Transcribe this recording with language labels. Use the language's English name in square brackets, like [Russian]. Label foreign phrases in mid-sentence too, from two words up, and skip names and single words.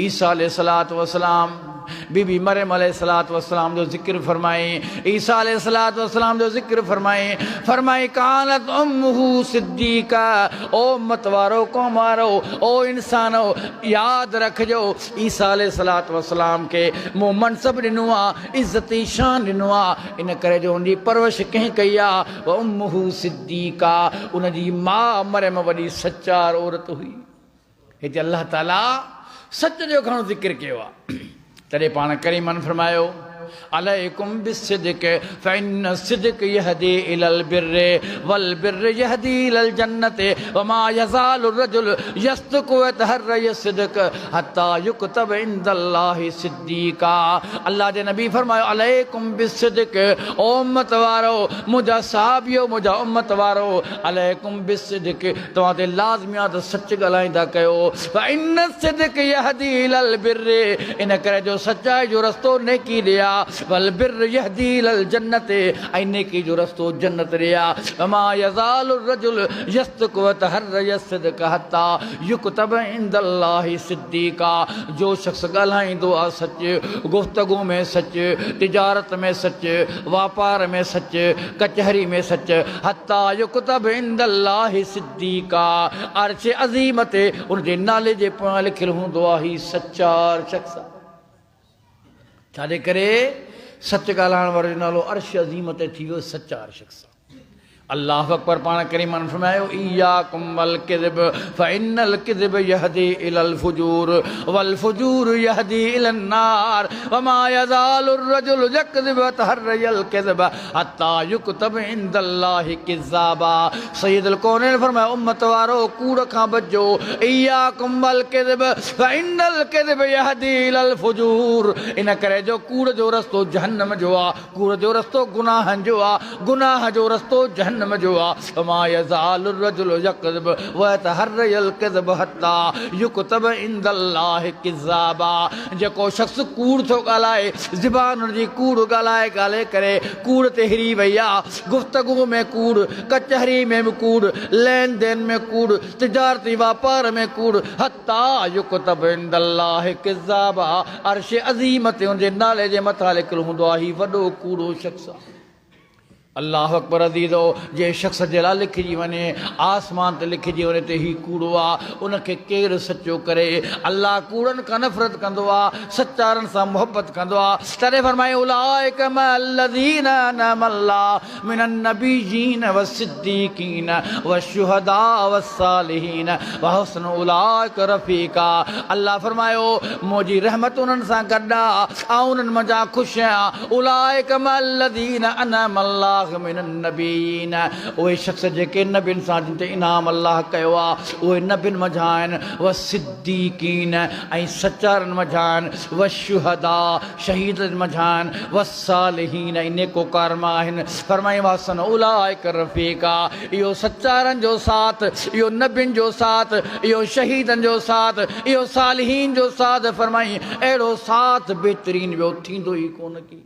[Sindhi] ईसा [Arabic] عليه الصلاة والسلام [Sindhi] बीबी मरियम [Arabic] عليه الصلاة والسلام [Sindhi] जो ज़िक्र फरमाए, ईसा [Arabic] عليه الصلاة والسلام [Sindhi] जो ज़िक्र फरमाए [Arabic] كانت أمه صديقة, [Sindhi] ओ उम्मत वारो क़ौम वारो ओ इंसानो यादि रखिजो ईसा [Arabic] عليه الصلاة والسلام [Sindhi] खे मूं मनसब ॾिनो आहे, इज़्ज़ती शान ॾिनो आहे, इन करे जो उनजी परवरिश कंहिं कई आहे। [Arabic] وأمه صديقة, [Sindhi] उनजी माउ मरियम वॾी सचार औरत हुई। हिते अल्लाह ताला सच जो घणो ज़िक्र कयो आहे। तॾहिं पाण करीमन फरमायो [Arabic] عليكم بالصدق فإن الصدق يهدي إلى البر والبر يهدي إلى الجنة وما يزال الرجل يصدق ويتحرى الصدق حتى يكتب عند الله صديقا. [Sindhi] अल्लाह जे नबी फरमायो [Arabic] عليكم بالصدق, [Sindhi] ओ उम्मत वारो, मुंहिंजा साहबियो, मुंहिंजा उम्मत वारो, [Arabic] عليكم بالصدق, [Sindhi] तव्हां ते लाज़मी आहे त सच ॻाल्हाईंदा कयो। [Arabic] فإن الصدق يهدي إلى البر, [Sindhi] इन करे जो सचाई जो रस्तो नेकी ॾे आहे। [Arabic] والبر يهدي إلى الجنة, [Sindhi] ऐं नेकी जो रस्तो जन्नत ॾे आहे। [Arabic] وما يزال الرجل يصدق ويتحرى الصدق حتى يكتب عند الله صديقا. [Sindhi] जो शख्स ॻाल्हाईंदो आहे सच, गुफ्तगू में सच, तिजारत में सच, वापार में सच, कचहरी में सच, [Arabic] حتى يكتب عند الله صديقا, [Sindhi] अर्श अज़ीम ते उनजे नाले जे पोयां लिखियलु हूंदो आहे ही सचार शख्स। छाजे करे सच ॻाल्हाइण वारे जो नालो अर्श अज़ीम ते थी वियो सचार शख्स। [Arabic] الله أكبر [Sindhi] पाण करीमन फरमायो [Arabic] إياكم والكذب فإن الكذب يهدي إلى الفجور والفجور يهدي إلى النار وما يزال الرجل يكذب يتحرى الكذب حتى يكتب عند الله كذابا. [Sindhi] सय्यदुल कौनैन फरमायो उम्मत वारो कूड़ खां बचो। [Arabic] إياكم والكذب فإن الكذب يهدي إلى الفجور, [Sindhi] इन करे जो कूड़ जो रस्तो जहन्नम जो आहे, कूड़ जो रस्तो गुनाहनि जो आहे, गुनाह जो रस्तो जहन्नम जो आहे। [Arabic] وما يزال الرجل يكذب ويتحرى الكذب حتى يكتب عند الله كذابا. [Sindhi] जेको शख्स कूड़ थो ॻाल्हाए, ज़बान जी कूड़ ॻाल्हाए ॻाल्हाए करे कूड़ ते हिरी वई आहे। गुफ्तगू में कूड़, कचहरी में बि कूड़, लेन देन में कूड़, तिजारती वापार में कूड़, [Arabic] حتى يكتب عند الله كذابا. [Sindhi] अर्श अज़ीम ते उनजे नाले जे मथां लिखियलु हूंदो आहे ही वॾो कूड़ो शख्स आहे। [Arabic] الله أكبر [Sindhi] अज़ीज़ो, जे शख़्स जे लाइ लिखिजी वञे, आसमान ते लिखिजी वञे त ही कूड़ो आहे, उनखे केरु सचो करे। अल्लाह कूड़नि खां नफ़रत कंदो आहे, सचारनि सां मुहबत कंदो आहे। तॾहिं फरमाए [Arabic] أولئك مع الذين أنعم الله من النبيين والصديقين والشهداء والصالحين وحسن أولئك رفيقا. [Sindhi] अल्लाह फरमायो मुंहिंजी रहमत उन्हनि सां गॾु आहे ऐं उन्हनि मंझां ख़ुशि आहियां। [Arabic] أولئك مع الذين أنعم الله من النبيين, [Sindhi] उहे शख़्स जेके नबियुनि सां जिन ते इनाम अल्लाह कयो आहे उहे नबियुनि मंझां आहिनि। वस्सिद्दीक़ीन, ऐं सचारनि मंझां आहिनि। वश्शुहदा, शहीदनि मंझां आहिनि। वस्सालिहीन, ऐं नेकोकार मां आहिनि। फरमाई [Arabic] وحسن أولئك رفيقا, [Sindhi] इहो सचारनि जो साथ, इहो नबियुनि जो साथ, इहो शहीदनि जो साथ, इहो सालिहीन जो साथ, फरमाई अहिड़ो साथ बहितरीन ॿियो थींदो ई कोन की।